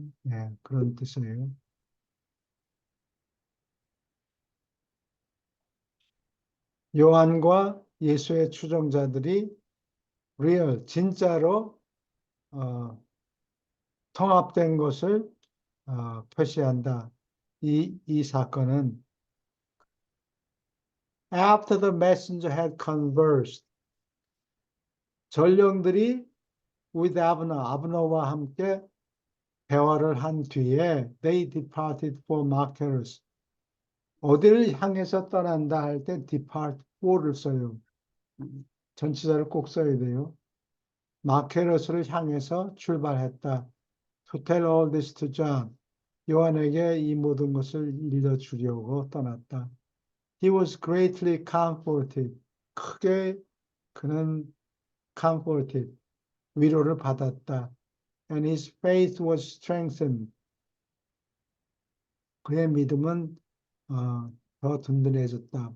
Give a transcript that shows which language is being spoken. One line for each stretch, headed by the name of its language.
Korean: 예, 그런 뜻이에요. 요한과 예수의 추종자들이 리얼, 진짜로 통합된 것을 표시한다. 이 사건은
English: After the messenger had conversed,
Korean: 전령들이
English: with
Korean: 아브너와 함께 대화를 한 뒤에
English: they departed for Machaerus.
Korean: 어디를 향해서 떠난다 할 때 depart for를 써요. 전치사를 꼭 써야 돼요. 마케러스를 향해서 출발했다.
English: To tell all this to John.
Korean: 요한에게 이 모든 것을 일러주려고 떠났다.
English: He was greatly comforted.
Korean: 크게 그는 comforted. 위로를 받았다.
English: And his faith was strengthened.
Korean: 그의 믿음은 더 든든해졌다.